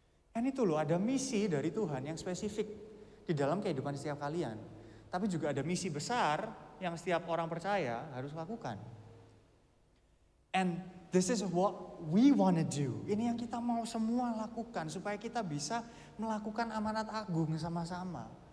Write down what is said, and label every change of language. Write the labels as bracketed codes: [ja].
[id] Dan itu loh, ada misi dari Tuhan yang spesifik di dalam kehidupan setiap kalian. Tapi juga ada misi besar yang setiap orang percaya harus lakukan. [en] And this is what we want to do. [id] Ini yang kita mau semua lakukan supaya kita bisa melakukan amanat agung sama-sama.